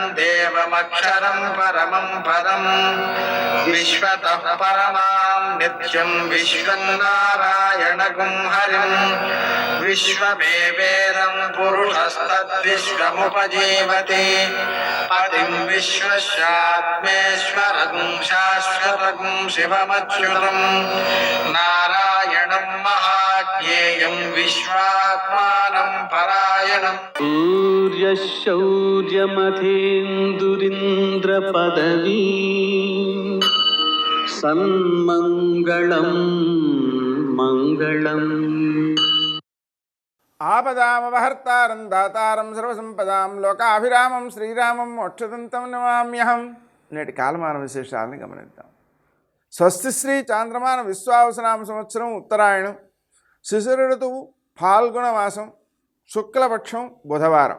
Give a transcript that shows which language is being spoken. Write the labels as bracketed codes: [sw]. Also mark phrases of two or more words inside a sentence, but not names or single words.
[sa] देवमक्षरं परमं पदं विश्वतः परमां नित्यं विश्वं नारायणगुं हरिं विश्वमेवेदं पुरुषस्तद्विश्वमुपजीवति पतिं विश्वस्यात्मेश्वरं शाश्वतं शिवमच्युतं नारायणं महाज्ञेयं विश्वात्मानं परायणं सूर्यशौर्यमथेन्दुरिन्द्रपदवी सन्मङ्गलं मङ्गलम् ఆపదామవహర్తారం దాతారం సర్వసంపదాం లోకాభిరామం శ్రీరామం మోక్షదంతం నమామ్యహం. [te] నేటి కాలమాన విశేషాలను గమనిద్దాం. స్వస్తి శ్రీ చాంద్రమాన విశ్వావసనామ సంవత్సరం ఉత్తరాయణం, శిశిర ఋతువు ఫాల్గుణ మాసం, శుక్లపక్షం, బుధవారం.